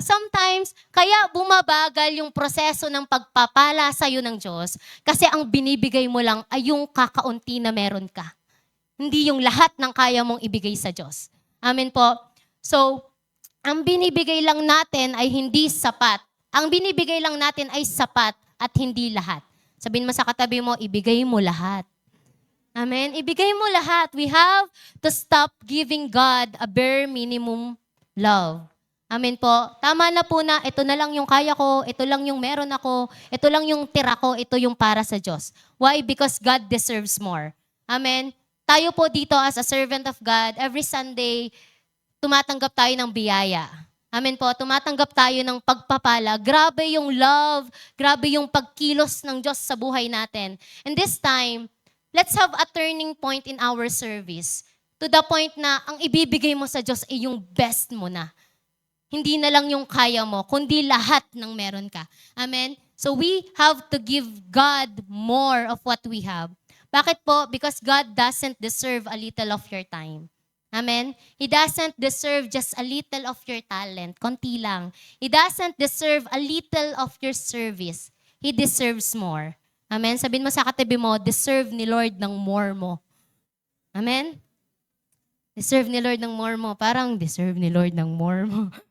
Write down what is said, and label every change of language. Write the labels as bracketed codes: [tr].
[tl] Sometimes, kaya bumabagal yung proseso ng pagpapala sa'yo ng Diyos kasi ang binibigay mo lang ay yung kakaunti na meron ka. Hindi yung lahat ng kaya mong ibigay sa Diyos. Amen po? So, ang binibigay lang natin ay hindi sapat. Ang binibigay lang natin ay sapat at hindi lahat. Sabihin mo sa katabi mo, ibigay mo lahat. Amen? Ibigay mo lahat. [en] We have to stop giving God a bare minimum love. [tl] Amen po. Tama na po na ito na lang yung kaya ko, ito lang yung meron ako, ito lang yung tira ko, ito yung para sa Diyos. Why? [en] Because God deserves more. Amen. [tl] Tayo po dito [en] as a servant of God, every Sunday, [tl] tumatanggap tayo ng biyaya. [en] Amen po. [tl] Tumatanggap tayo ng pagpapala. Grabe yung love, grabe yung pagkilos ng Diyos sa buhay natin. [en] And this time, let's have a turning point in our service. To the point [tl] na ang ibibigay mo sa Diyos ay yung best mo na. Hindi na lang yung kaya mo, kundi lahat ng meron ka. Amen? [en] So we have to give God more of what we have. [tl] Bakit po? [en] Because God doesn't deserve a little of your time. Amen? He doesn't deserve just a little of your talent. [tl] Konti lang. [en] He doesn't deserve a little of your service. He deserves more. Amen? [tl] Sabihin mo sa katabi mo, deserve ni Lord ng more mo. Amen? Deserve ni Lord ng more mo. Parang deserve ni Lord ng more mo.